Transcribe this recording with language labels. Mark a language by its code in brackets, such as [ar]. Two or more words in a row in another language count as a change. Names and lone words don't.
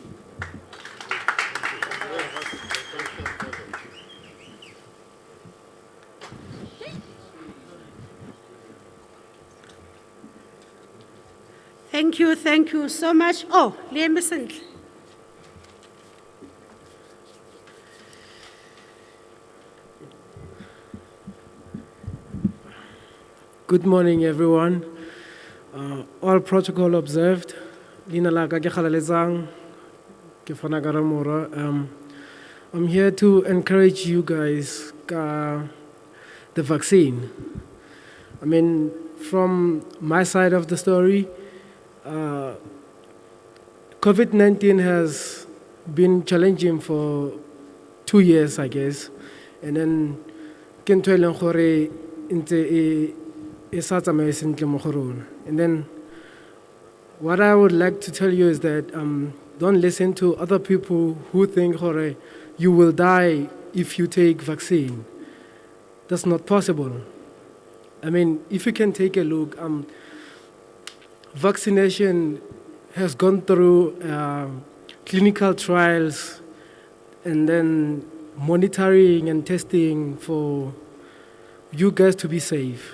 [en] Thank you so much. Oh, Liam Besant. Good morning, everyone. All protocol observed. [st] Lina la ka ke khalaletsang ke fana ka ramora. [en] I'm here to encourage you guys ka the vaccine. I mean, from my side of the story, COVID-19 has been challenging for 2 years, I guess, and then [st] ke ntho e leng gore ntse [en] and then what I would like to tell you is that don't listen to other people who think you will die if you take vaccine. That's not possible. I mean, if you can take a look, vaccination has gone through clinical trials and then monitoring and testing for you guys to be safe.